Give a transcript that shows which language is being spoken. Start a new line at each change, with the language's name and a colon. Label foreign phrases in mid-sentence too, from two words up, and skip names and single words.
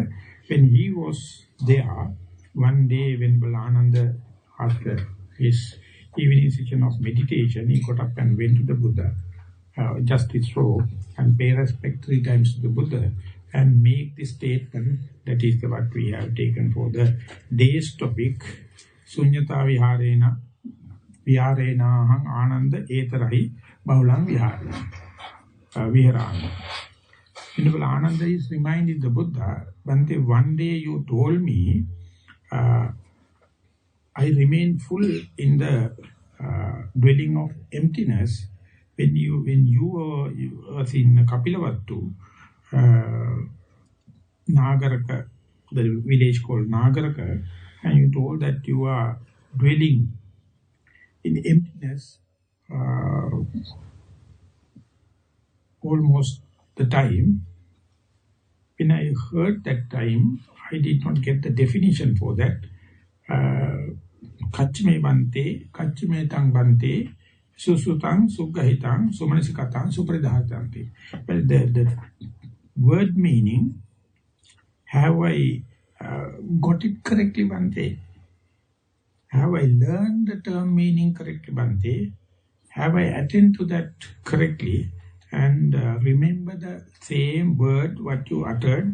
English: When he was there, one day when Balananda, after his evening session of meditation, he got up and went to the Buddha, just his robe, and pay respect 3 times to the Buddha, and make this statement, that is what we have taken for the day's topic,
Pali: Sunnatha viharena ananda etarahi bahulang viharana.
English: Venerable Ananda is reminding the Buddha, Bhante, one day you told me, I remain full in the dwelling of emptiness. When you was in Kapilavattu, Nagaraka, the village called Nagaraka, and you told that you are dwelling in emptiness almost the time. When I heard that time, I did not get the definition for that.
Pali: Kachme bante, kachme tang bante, susutang, sugahitang, sumanisikatang, supradhatante.
English: Well, the word meaning, have I got it correctly, Bhante? Have I learned the term meaning correctly, Bhante? Have I attended to that correctly? And remember the same word what you uttered.